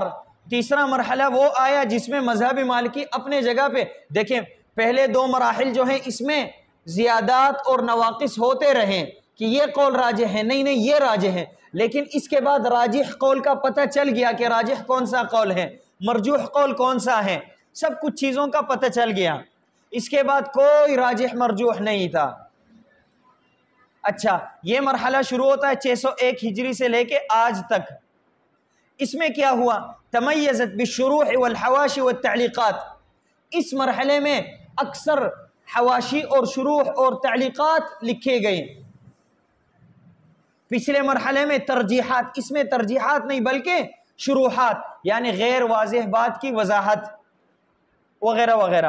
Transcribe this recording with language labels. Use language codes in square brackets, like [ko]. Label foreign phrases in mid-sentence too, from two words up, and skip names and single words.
[ur] تیسرا مرحلہ وہ آیا جس میں مذہب مالکی اپنے جگہ پہ، دیکھیں پہلے دو مراحل جو ہیں اس میں زیادات اور نواقص ہوتے رہے کہ یہ قول راجح ہے، نہیں یہ راجح ہے، لیکن اس کے بعد راجح قول کا پتہ چل گیا کہ راجح کون سا قول ہے، مرجوح قول کون سا ہے، سب کچھ چیزوں کا پتہ چل گیا. اس کے بعد کوئی راجح مرجوح نہیں تھا. اچھا، یہ مرحلہ شروع ہوتا ہے 601 ہجری سے لے کے آج تک. اس میں کیا ہوا؟ [ar] تمیزت بالشروح والحواشی والتعلیقات. [ur] اس مرحلے میں اکثر حواشی اور شروح اور تعلیقات لکھے گئے. پچھلے مرحلے میں ترجیحات، اس میں ترجیحات نہیں بلکہ شروحات، یعنی غیر واضح بات کی وضاحت وغیرہ وغیرہ.